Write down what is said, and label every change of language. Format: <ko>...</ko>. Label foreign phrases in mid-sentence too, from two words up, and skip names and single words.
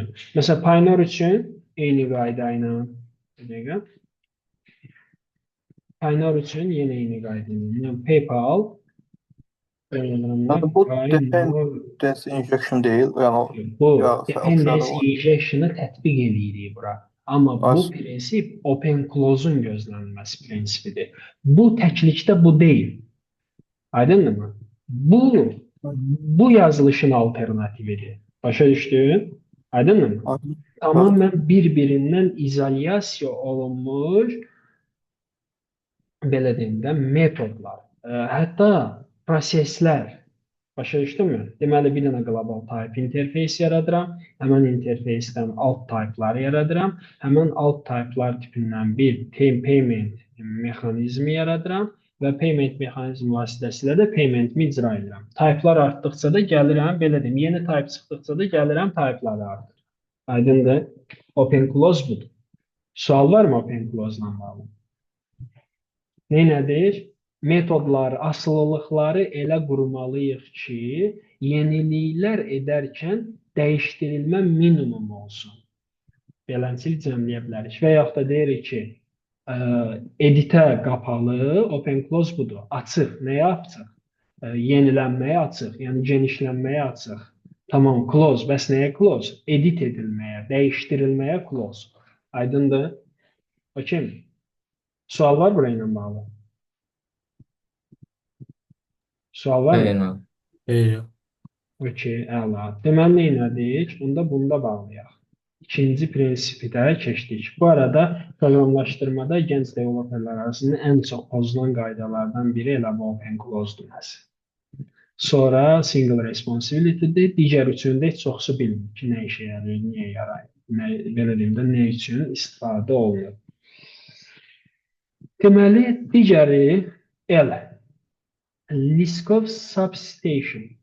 <az>Məsələn, Paynor üçün eyni qayda ilə. Paynor üçün yenə eyni qayda ilə. PayPal Bu</az> <en>dependency injection</en> <az>deyil. Bu</az> <en>dependency injection-</en> <az>ı tətbiq edirik bura. Amma bu prinsip</az> <en>open close-</en> <az>un gözlənilməsi prinsipidir. Bu təklikdə bu deyil. Aydınmı? Bu yazılışın alternatividir. Başa düşdün? Aydınmı? Tamamen bir-birindən izolyasiya olunmuş belə deyim də metodlar, hətta proseslər. Başa düşdünmü? Deməli, bir dənə</az> <en>global type interface</en> <az>yaradıram. Həmən interfacedən alt type'lar yaradıram. Həmən alt type'lar tipindən bir payment mexanizmi yaradıram. və payment mexanizmi vasitəsilə də paymentimi icra edirəm. Typelar artdıqca da gəlirəm, belə deyim, yeni type çıxdıqca da gəlirəm typeları artır. Aydındır?</az> <en>Open close</en> <az>budur. Sual var mı</az> <en>open close</en> <az>ilə bağlı? Nədir? Metodları, asılılıqları elə qurmalıyıq ki, yeniliklər edərkən dəyişdirilmə minimum olsun. Beləncə cəmləyə bilərik. Və yaxud da deyirik ki, editə qapalı,</az> <en>open close</en> <az>budur. Açıq. Nəyə açıq? Yenilənməyə açıq, yəni genişlənməyə açıq. Tamam, close. Bəs nəyə close? Edit edilməyə, dəyişdirilməyə close. Aydındır? Okey. Sual var burayla bağlı? Sual var mı? Yox. Okey, əla. Deməli, nədir? Bunda bağlayaq. İkinci prinsipi də keçdik. Bu arada proqramlaşdırmada gənc developerlər arasında ən çox pozulan qaydalardan biri elə bu</az> <en>open close</en> <az>deməsi. Sonra</az> <en>single responsibility'dir.</en> <az>Digər üçün də heç çoxsu bilmir ki, nə işə yarayır, niyə yarayır. Belə deyim də, nə üçün istifadə olunur. Deməli, digəri elə. Liskov substation.</az>